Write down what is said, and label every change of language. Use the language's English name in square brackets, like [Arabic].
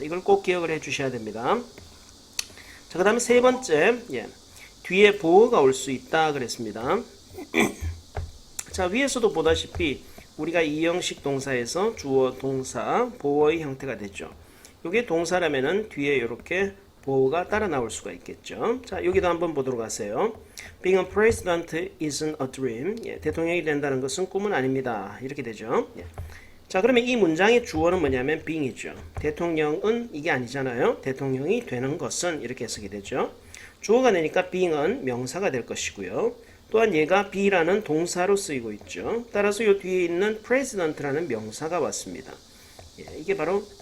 [Korean] 이걸 꼭 기억을 해 주셔야 됩니다. 자, 그 다음에 세 번째, 뒤에 보어가 올 수 있다 그랬습니다. 자, 위에서도 보다시피 우리가 이 형식 동사에서 주어, 동사, 보어의 형태가 되죠. 이게 동사라면은 뒤에 이렇게 보어가 따라 나올 수가 있겠죠. 자, 여기도 한번 보도록 하세요. [English] Being a president isn't a dream. [Korean] 대통령이 된다는 것은 꿈은 아닙니다. 이렇게 되죠. 자, 그러면 이 문장의 주어는 뭐냐면 being이죠. 대통령은 이게 아니잖아요. 대통령이 되는 것은 이렇게 해석이 되죠. 주어가 되니까 being은 명사가 될 것이고요. 또한 얘가 be라는 동사로 쓰이고 있죠. 따라서 이 뒤에 있는 president라는 명사가 왔습니다. 이게 바로